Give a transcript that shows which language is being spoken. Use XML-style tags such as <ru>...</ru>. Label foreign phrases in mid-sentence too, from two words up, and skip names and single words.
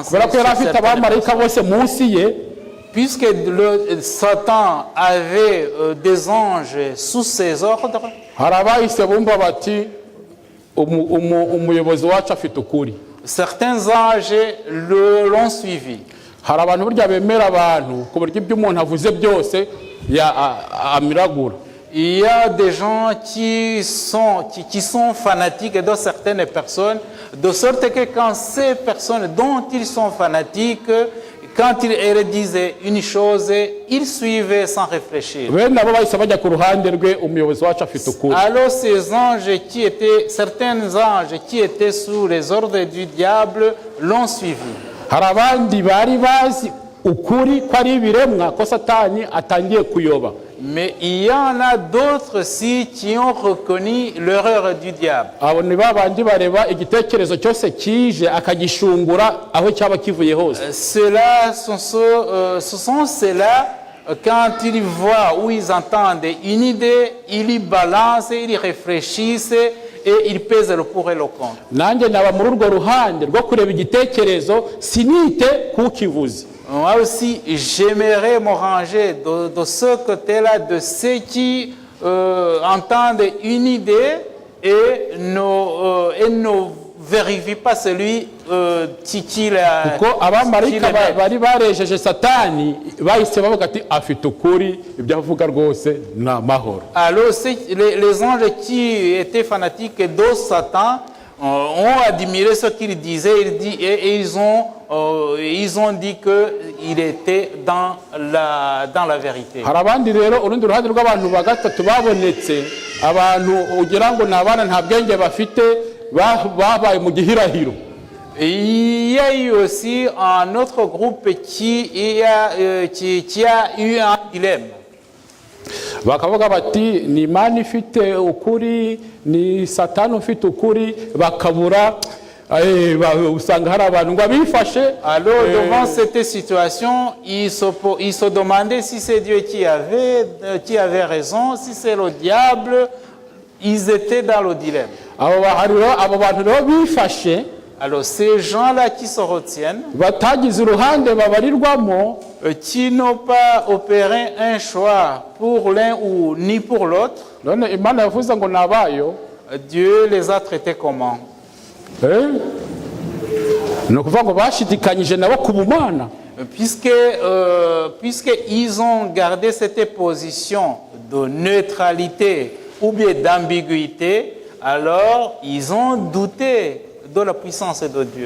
<rw>kubera ko yari afite abamarayika bose munsi ye,</rw> <fr>Puisque Satan avait des anges sous ses ordres,</fr> <rw>hari abahise bumva bati umuyobozi wacu afite ukuri.</rw> <fr>certains anges l'ont suivi.</fr> <rw>hari abantu burya bemera abantu ku buryo ibyo umuntu avuze byose amiragura.</rw> <fr>Il y a des gens qui sont fanatiques de certaines personnes, de sorte que quand ces personnes dont ils sont fanatiques, quand elle disait une chose, il suivait sans réfléchir.</fr> <rw>bene abo bahise bajya ku ruhande rwe umuyobozi wacu afite ukuri.</rw> <fr>Alors ces anges certains anges qui étaient sous les ordres du diable l'ont suivi.</fr> <rw>Hari abandi bari bazi ukuri ko ari ibiremwa ko satani atangiye kuyoba.</rw> <fr>Mais il y en a d'autres aussi qui ont reconnu l'erreur du diable.</fr> <rw>Abo ni babandi bareba igitekerezo cyose kije akagishungura aho cyaba kivuye hose.</rw> <fr>Ce sont ceux-là, quand ils voient ou ils entendent une idée, ils y balancent, ils y réfléchissent et ils pèsent le pour et le contre.</fr> <rw>Nanjye naba muri urwo ruhande rwo kureba igitekerezo sinite kukivuze.</rw> <fr>Moi aussi, j'aimerais me ranger de ce côté-là, de ceux qui entendent une idée et ne vérifient pas celui qui l'a.</fr> <rw>Kuko abamarayika bari barejeje satani bahise bavuga ati afite ukuri ibyo avuga rwose ni amahoro.</rw> <fr>Alors les anges qui étaient fanatiques de Satan ont admiré ce qu'il disait et ils ont dit qu'il était dans la vérité.</fr> <rw>Hari abandi rero urundi ruhande rw'abantu ba gatatu babonetse abantu ugira ngo nabana nta bwenge bafite babaye mu gihirahiro.</rw> <fr>Il y a eu aussi un autre groupe qui a eu un dilemme.</fr> <rw>Bakavuga bati ni Imana ifite ukuri ni Satani ufite ukuri bakabura usanga hari abantu ngo bifashe.</rw> <fr>Alors devant cette situation, ils se demandaient si c'est Dieu qui avait raison, si c'est le diable. Ils étaient dans le dilemme.</fr> <rw>Abo bantu rero bifashe.</rw> <fr>Alors ces gens-là qui se retiennent,</fr> <rw>batagize uruhande babarirwamo,</rw> <fr>qui n'ont pas opéré un choix pour l'un ou ni pour l'autre,</fr> <rw>none Imana yavuze ngo nabayo,</rw> <fr>Dieu les a traités comment?</fr> <rw>Ni ukuvuga ngo bashidikanyije nabo ku bumana.</rw> <fr>Puisque ils ont gardé cette position de neutralité ou bien d'ambiguïté, alors ils ont douté de la puissance de Dieu.</fr>